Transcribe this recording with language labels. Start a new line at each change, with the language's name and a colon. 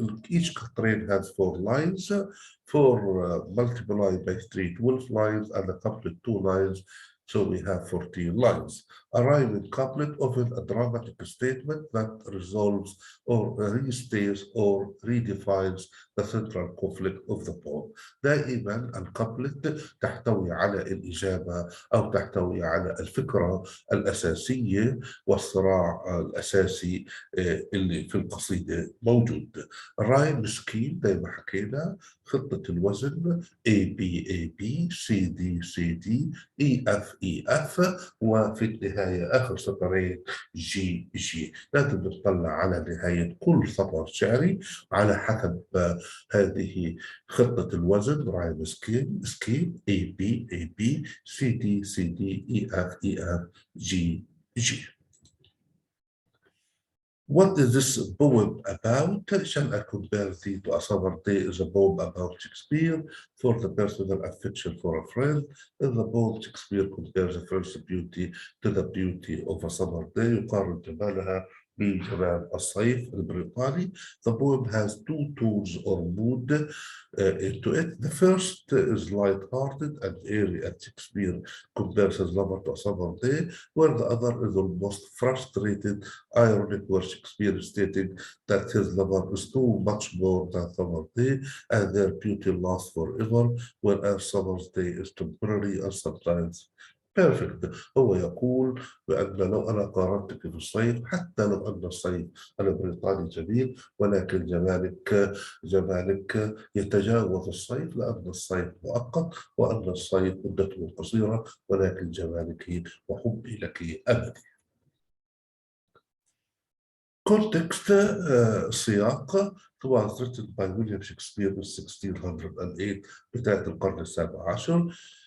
English: Each quatrain has 4 lines. 4 multiplied by 3, 12 lines, and a couplet 2 lines. So we have 14 lines. A rhyming couplet, often a dramatic statement that resolves or restates or redefines the central conflict of the poem.
Arabic: دائما الكابلت تحتوي على الإجابة أو تحتوي على الفكرة الأساسية والصراع الأساسي اللي في القصيدة موجود. الرايم سكيم زي ما حكينا خطة الوزن A B C D E F وفي النهاية آخر سطرين G. لازم نطلع على نهاية كل سطر شعري على حسب هذه خطة الوزن رايم سكيم A B C D E F G.
English: What is this poem about? Shall I compare thee to a summer day is a poem about Shakespeare for the personal affection for a friend. In the poem, Shakespeare compares a friend's beauty to the beauty of a summer day.
Arabic: يقارن جمالها بجمال الصيف البريطاني.
English: The poem has 2 tones or mood into it. The first is light-hearted and airy, and Shakespeare compares his lover to a summer day, where the other is almost frustrated, ironic, where Shakespeare is stating that his lover is too much more than summer day, and their beauty lasts forever, whereas summer's day is temporary and sometimes perfect.
Arabic: هو يقول بأن لو أنا قارنتك في الصيف، حتى لو أن الصيف البريطاني جميل، ولكن جمالك يتجاوز الصيف، لأن الصيف مؤقت وأن الصيف مدته قصيرة، ولكن جمالك وحبي لك أبدي.
English: Context
Arabic: سياق.
English: It was written by William Shakespeare in 1608
Arabic: بداية القرن السابع عشر.